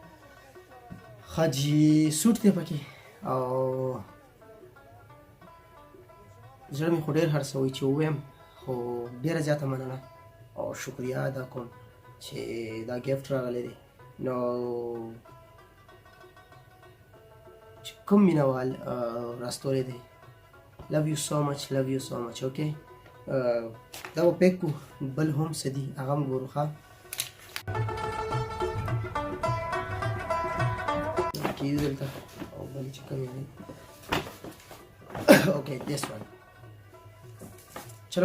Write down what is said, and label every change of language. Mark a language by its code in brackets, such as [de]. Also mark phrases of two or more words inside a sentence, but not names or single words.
[ps] خاجي سوټ دی پکې او زړه مې خو ډېر هر څه وایي چې ووایم خو ډېره زیاته مننه او شکریه ادا کوم چې دا ګیفټ راغلی دی نو چې کوم مینوال راستولی دی [en] love you so much [ps] اوکې دا به پیک کړو بل هم څه دي هغه هم ګورو ښه دلته او بل چې کوم دی [en] اوکې this one चलो